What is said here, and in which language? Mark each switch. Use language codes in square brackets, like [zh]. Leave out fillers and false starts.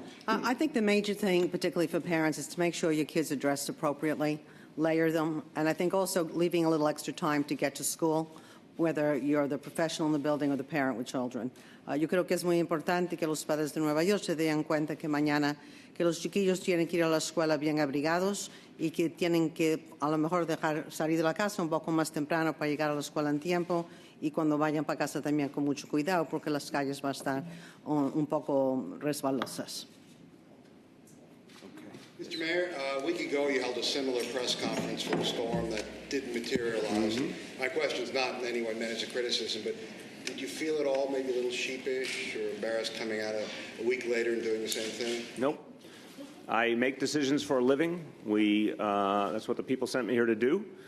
[en] I think the major thing, particularly for parents, is to make sure your kids are dressed appropriately, layer them, and I think also leaving a little extra time to get to school, whether you're the professional in the building or the parent with children. [es] Yo creo que es muy importante que los padres de Nueva York se den cuenta que mañana que los chiquillos tienen que ir a la escuela bien abrigados y que tienen que a lo mejor salir de la casa un poco más temprano para llegar a la escuela en tiempo y cuando vayan para casa también con mucho cuidado porque las calles van a estar un poco resbalosas. [en] Mr. Mayor, a week ago you held a similar press conference for the storm that didn't materialize. My question is not in any way meant as a criticism, but did you feel at all maybe a little sheepish or embarrassed coming out a week later and doing the same thing? Nope. I make decisions for a living. That's what the people sent me here to do.